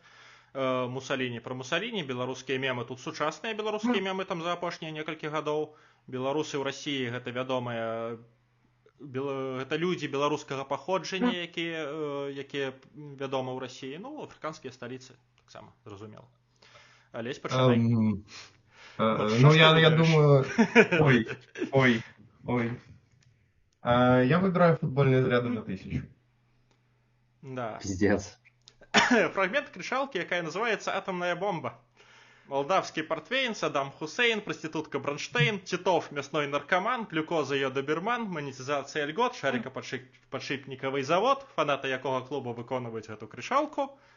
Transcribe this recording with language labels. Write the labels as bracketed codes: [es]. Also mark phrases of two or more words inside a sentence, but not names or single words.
[be] Мусаліні пра Мусаліні, беларускія мемы, тут сучасныя беларускія мемы там за апошнія некалькі гадоў. Беларусы ў Расіі гэта вядомыя, гэта людзі беларускага паходжання, якія вядомы ў Расіі. Ну, афрыканскія сталіцы таксама, зразумела. Алесь, пачынай. Ну, я думаю... Ой. [ru] Я выбираю футбольные заряды на 1000. Да. Пиздец. [be] Фрагмент крышалки, якая называется «Атомная бомба». [ru] Молдавский портвейн, Саддам Хусейн, проститутка Бронштейн, Титов мясной наркоман, глюкоза йодоберман, монетизация льгот, шарикоподшипниковый завод, фанаты [be] якого клуба выконывают [ru] эту крышалку.